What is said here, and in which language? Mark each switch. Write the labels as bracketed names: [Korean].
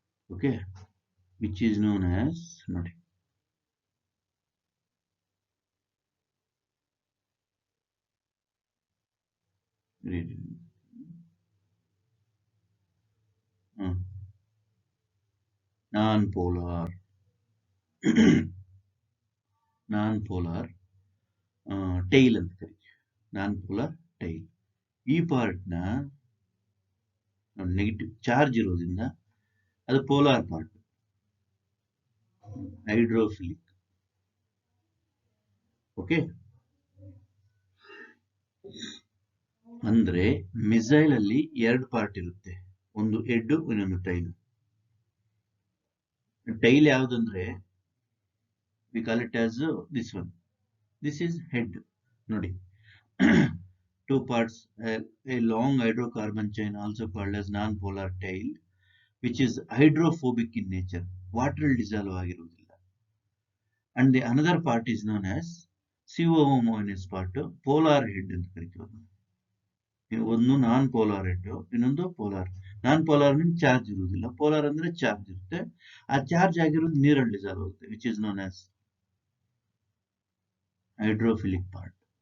[English] Okay, which is known as, ನೋಡಿ, non-polar tail [Kannada] ಅಂತ ಕರೀತೀವಿ. [English] non-polar tail. [Kannada] ಈ ಪಾರ್ಟ್ ನ ನೆಗೆಟಿವ್ ಚಾರ್ಜ್ ಇರೋದ್ರಿಂದ ಅದು ಪೋಲಾರ್ ಪಾರ್ಟ್, ಹೈಡ್ರೋಫಿಲಿಕ್. ಓಕೆ, ಅಂದ್ರೆ ಮಿಸೈಲ್ ಅಲ್ಲಿ 2 ಪಾರ್ಟ್ ಇರುತ್ತೆ, ಒಂದು ಹೆಡ್, ಇನ್ನೊಂದು ಟೈಲ್. ಟೈಲ್ ಯಾವುದಂದ್ರೆ [English] we call it as this one. This is head. ನೋಡಿ, 2 parts, a long hydrocarbon chain also called as non-polar tail, which is hydrophobic in nature. Water will dissolve [Kannada] ಆಗಿರುವುದಿಲ್ಲ. [English] And the another part is known as [Kannada] CO- part polar head ಅಂತ ಕರಿತೀವಿ. ಒಂದು non polar head, ಇನ್ನೊಂದು polar. Non polar ಮೀನ್ charge ಇರುವುದಿಲ್ಲ, polar ಅಂದ್ರೆ charge ಇರುತ್ತೆ. ಆ charge ಆಗಿರೋದು ನೀರಲ್ಲಿ ಡಿಸಾಲ್ವ್ ಆಗುತ್ತೆ, [English] Which is known as hydrophilic part.